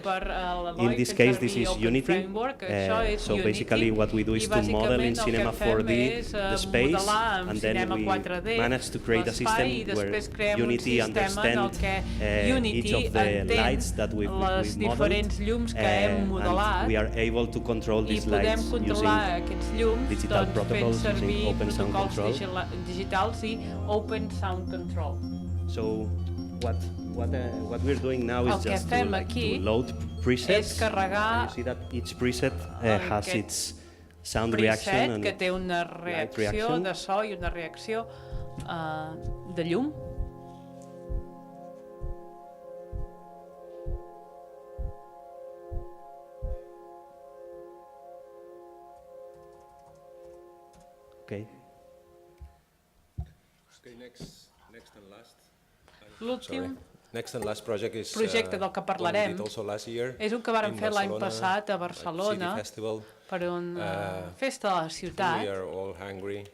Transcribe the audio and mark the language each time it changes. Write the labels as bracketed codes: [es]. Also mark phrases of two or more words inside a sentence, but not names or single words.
[en] In this case this is Unity, so basically what we do is to model in Cinema 4D the space, and then we manage to create a system where Unity understands each of the lights that we've modeled, and we are able to control these lights using digital protocols, using Open Sound Control. So what we're doing now is just to load presets. You see that each preset has its sound reaction and [ca] que té una reacció de so i una reacció de llum. [en] Okay. Next and last. [ca] L'últim [en] Next and last project is [ca] projecte del que parlarem és un que vàrem fer l'any passat a Barcelona per una festa de la ciutat.